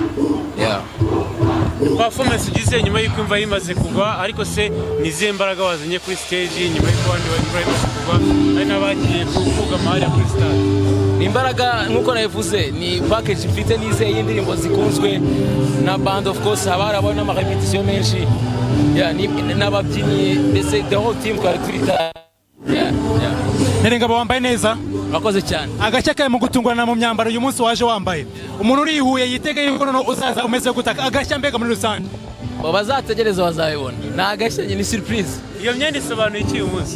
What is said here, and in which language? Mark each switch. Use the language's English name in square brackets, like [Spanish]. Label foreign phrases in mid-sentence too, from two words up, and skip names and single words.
[Kinyarwanda] Performance ugize nyuma y'uko imva yimaze kugwa, ariko se nizihe mbaraga wazanye kuri stage nyuma y'uko abandi imva yimaze kugwa ari n'abagiye kuvuga amahari kuri stage? Ni imbaraga nk'uko nabivuze, ni package mfite nizeye y'indirimbo zikunzwe na band, [English] of course [Kinyarwanda] haba harabona n'amarepetition menshi n'ababyinnyi, mbese [English] the whole team [Kinyarwanda] twari turita. Nerengabo wambaye neza, urakoze cyane. Agashya kaye mu gutungurana mu myambaro uyu munsi waje wambaye, umuntu urihuye yitege yuko none uzaza umeze gutaka. Agashya mbega muri rusange bazategereza bazabibona, ni agashya, ni surprise. Iyo myenda isobanuye iki uyu munsi?